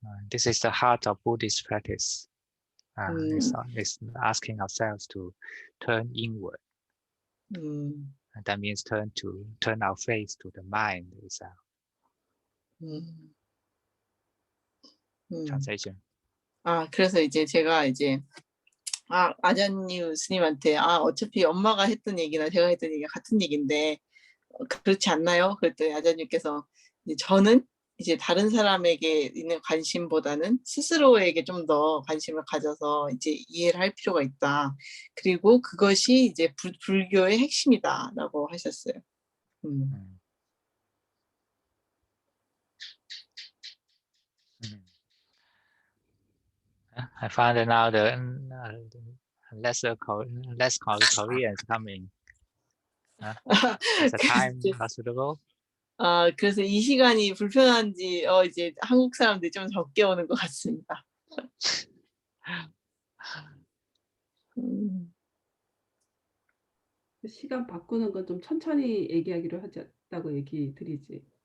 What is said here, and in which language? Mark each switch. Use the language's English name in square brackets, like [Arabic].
[English] This is the heart of Buddhist practice. It's asking ourselves to turn inward. 음, And that means turn our face to the mind itself. Translation. [Korean] 그래서 이제 제가 이제 아잔유 스님한테 어차피 엄마가 했던 얘기나 제가 했던 얘기가 같은 얘기인데 그렇지 않나요? 그랬더니 아잔유께서 저는 이제 다른 사람에게 있는 관심보다는 스스로에게 좀 더 관심을 가져서 이제 이해를 할 필요가 있다. 그리고 그것이 이제 불교의 핵심이다라고 하셨어요. [English] I found that now the less Koreans coming. Is the time not suitable? [Korean] 그래서 이 시간이 불편한지 이제 한국 사람들이 좀 적게 오는 것 같습니다. 시간 바꾸는 건 좀 천천히 얘기하기로 하자고 얘기 드리지.